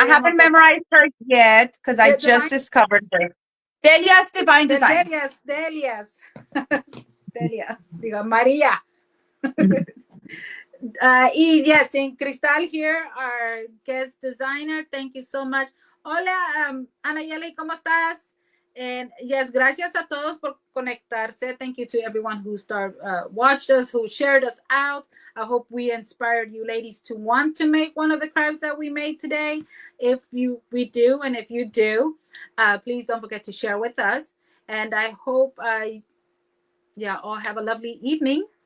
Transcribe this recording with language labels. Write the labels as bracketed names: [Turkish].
[English] I haven't memorized her yet because I just discovered her. Delia's Divine Design. Delia's. Delia. [Spanish] Digo, [English] Maria. Yes, in Cristal here, our guest designer. Thank you so much. [Spanish] Hola, Ana Yeli, ¿cómo estás? [English] And yes, [Spanish] gracias a todos por conectarse. [English] Thank you to everyone who watched us, who shared us out. I hope we inspired you ladies to want to make one of the crafts that we made today. If we do, and if you do, please don't forget to share with us. And I hope all have a lovely evening.